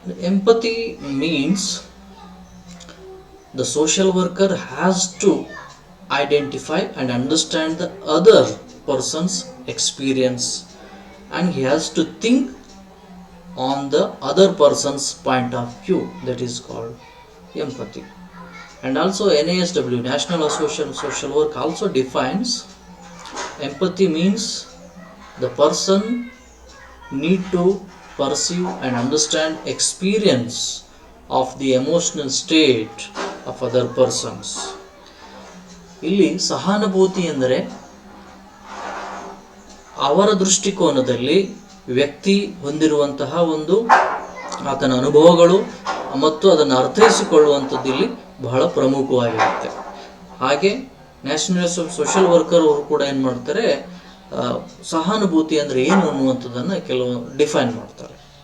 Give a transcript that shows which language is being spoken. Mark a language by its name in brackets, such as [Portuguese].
[English] Empathy means the social worker has to identify and understand the other person's experience and he has to think on the other person's point of view. That is called empathy. And also NASW, National Association of Social Work, also defines empathy means the person need to perceive and understand experience of the emotional state of other persons. [Kannada] ಇಲ್ಲಿ ಸಹಾನುಭೂತಿ ಎಂದರೆ ಅವರ ದೃಷ್ಟಿಕೋನದಲ್ಲಿ ವ್ಯಕ್ತಿ ಹೊಂದಿರುವಂತಹ ಒಂದು ಆತನ ಅನುಭವಗಳು ಮತ್ತು ಅದನ್ನು ಅರ್ಥೈಸಿಕೊಳ್ಳುವಂಥದ್ದು ಇಲ್ಲಿ ಬಹಳ ಪ್ರಮುಖವಾಗಿರುತ್ತೆ. ಹಾಗೆ ನ್ಯಾಷನಲ್ ಸೋಷಿಯಲ್ ವರ್ಕರ್ ಅವರು ಕೂಡ ಏನು ಮಾಡ್ತಾರೆ, ಸಹಾನುಭೂತಿ ಅಂದರೆ ಏನು ಅನ್ನುವಂಥದ್ದನ್ನು ಕೆಲವು ಡಿಫೈನ್ ಮಾಡ್ತಾರೆ.